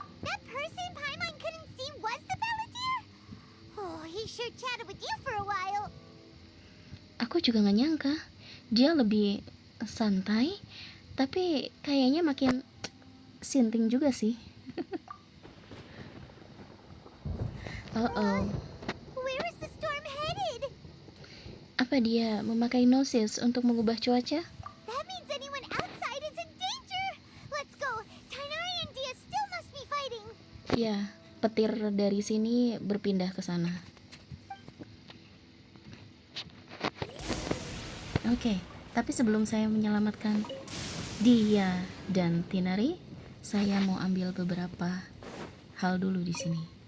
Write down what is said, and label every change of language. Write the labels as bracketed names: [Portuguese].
[English] That person Paimon couldn't see was the Balladeer? Oh, he sure chatted with you for a while. [Indonesian] Aku juga gak nyangka. Dia lebih santai, tapi kayaknya makin sinting juga sih. Oh. [English] Where is the storm headed? [Indonesian] Apa dia memakai gnosis untuk mengubah cuaca? [English] That means anyone outside is in danger. Let's go. Tainari and Dia still must be fighting. [Indonesian] Ya, petir dari sini berpindah ke sana. Oke, tapi sebelum saya menyelamatkan Dia dan Tinari, saya mau ambil beberapa hal dulu di sini.